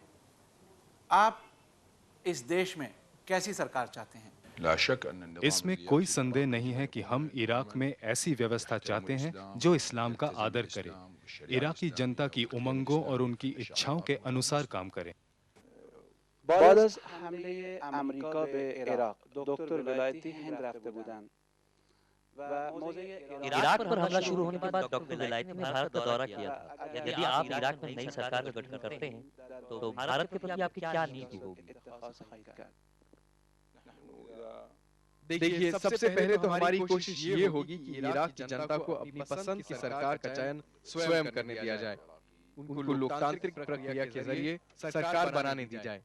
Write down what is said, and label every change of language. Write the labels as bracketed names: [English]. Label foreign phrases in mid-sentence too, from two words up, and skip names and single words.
[Hindi] आप इस देश में कैसी सरकार चाहते हैं? इसमें कोई संदेह नहीं है कि हम इराक में ऐसी व्यवस्था चाहते हैं जो इस्लाम का आदर करे, इराकी जनता की उमंगों और उनकी इच्छाओं के अनुसार काम करे। [Persian] بعد از حمله آمریکا به عراق دکتر ولایتی هند رفته بودند و موضع [Hindi] इराक पर हमला शुरू होने के बाद डॉक्टर विलायती ने भारत का दौरा किया था। यदि आप इराक में नई सरकार का गठन करते हैं तो भारत के प्रति आपकी क्या नीति होगी? देखिए, सबसे पहले तो हमारी कोशिश ये होगी कि इराक की जनता को अपनी पसंद की सरकार का चयन स्वयं करने दिया जाए, उनको लोकतांत्रिक प्रक्रिया के जरिए सरकार बनाने दी जाए।